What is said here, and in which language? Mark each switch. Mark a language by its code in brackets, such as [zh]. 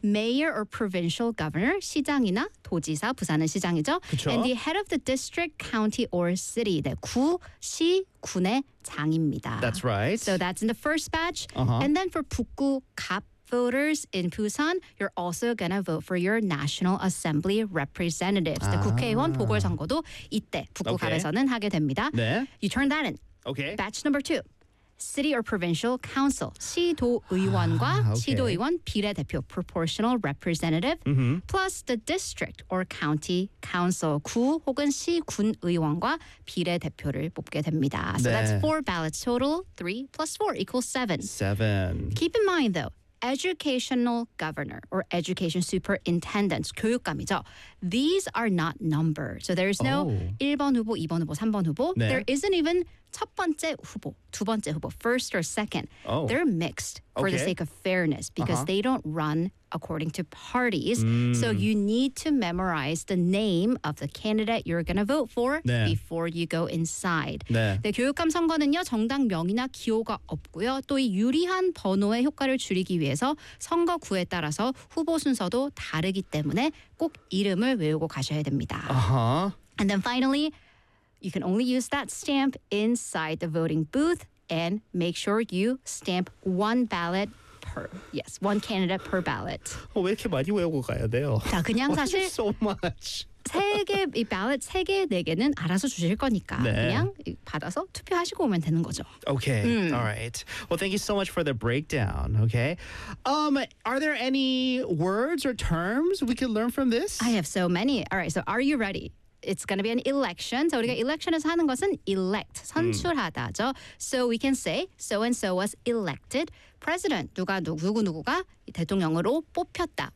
[en] Mayor or provincial governor, [ko] 시장이나 도지사, 부산은 시장이죠. 그쵸? [en] And the head of the district, county or city, [ko] 네, 구, 시, 군의 장입니다. [en] That's right. So that's in the first batch. Uh-huh. And then for 북구, 갑, voters in Busan, you're also gonna vote for your National Assembly representatives. 아. [ko] 국회의원 보궐선거도 이때 북구갑에서는 okay. 하게 됩니다. 네. [en] You turn that in. Okay. Batch number two. City or Provincial Council. 시도의원과 아, okay. [ko] 시도의원 비례대표 Proportional Representative mm-hmm. [en] plus the District or County Council [ko] 구 혹은 시군의원과 비례대표를 뽑게 됩니다. [en] So [ko] 네. [en] that's four ballots total. Three plus four equals seven. Seven. Keep in mind though, Educational governor or education superintendents, 교육감이죠. These are not numbered. So there is no oh. [ko] 1번 후보, 2번 후보, 3번 후보. 네. [en] There isn't even [ko] 첫 번째 후보, 두 번째 후보, [en] first or second. Oh. They're mixed for okay. the sake of fairness because they don't run according to parties. Mm. So you need to memorize the name of the candidate you're going to vote for [ko] 네. [en] before you go inside. [ko] 네. 네, 교육감 선거는요, 정당 명의나 기호가 없고요. 또 이 유리한 번호의 효과를 줄이기 위해서 선거구에 따라서 후보 순서도 다르기 때문에 꼭 이름을 외우고 가셔야 됩니다. Uh-huh. [en] And then finally, you can only use that stamp inside the voting booth and make sure you stamp one ballot per, yes, one candidate per ballot. [ko] 어, 왜 이렇게 많이 외우고 가야 돼요? 자, 그냥 사실 [en] so much. [ko] 세 개, 이 ballot 세 개, 네 개는 알아서 주실 거니까 네. 그냥 받아서 투표하시고 오면 되는 거죠. [en] Okay, all right. Well, thank you so much for the breakdown, okay? Are there any words or terms we could learn from this? I have so many. All right, so are you ready? It's going to be an election. [ko] So 우리가 election에서 하는 것은 elect, 선출하다죠. [en] So we can say so-and-so was elected president. [ko] 누가 누구누구가 대통령으로 뽑혔다.